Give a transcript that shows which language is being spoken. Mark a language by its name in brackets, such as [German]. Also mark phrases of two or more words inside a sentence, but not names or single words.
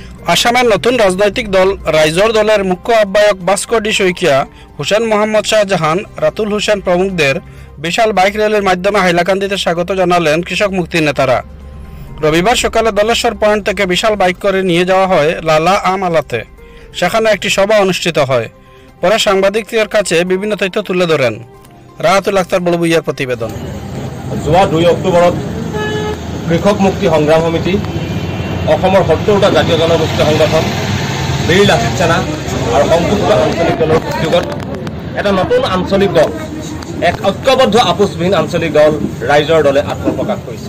[Bangla] আসামের নতুন রাজনৈতিক দল রাইজর দলের মুখ্য আহ্বায়ক ভাস্কর ডি শইকিয়া, হুসেন মোহাম্মদ শাহজাহান, রাতুল হোসেন প্রমুখদের বিশাল বাইক র্যালির মাধ্যমে হাইলাকান্দিতে স্বাগত জানালেন কৃষক মুক্তির নেতারা। রবিবার সকালে দলেশ্বর পয়েন্ট থেকে বিশাল বাইক করে নিয়ে যাওয়া হয় লালা আম আলাতে। সেখানে একটি সভা অনুষ্ঠিত হয়। পরে সাংবাদিকদের কাছে বিভিন্ন তথ্য তুলে ধরেন। রাহাতুল আক্তার বলবুইয়ার প্রতিবেদন। [Assamese] যোৱা 2 অক্টোবৰত কৃষক মুক্তি সংগ্ৰাম সমিতি, অসমৰ 70টা জাতীয় জনগোষ্ঠী সংগঠন, বীৰ লাচিত সেনা আৰু সংযুক্ত আঞ্চলিক দলৰ উদ্যোগত এটা নতুন আঞ্চলিক দল, এক ঐক্যবদ্ধ আপোচবিহীন আঞ্চলিক দল ৰাইজৰ দলে আত্মপ্ৰকাশ কৰিছে।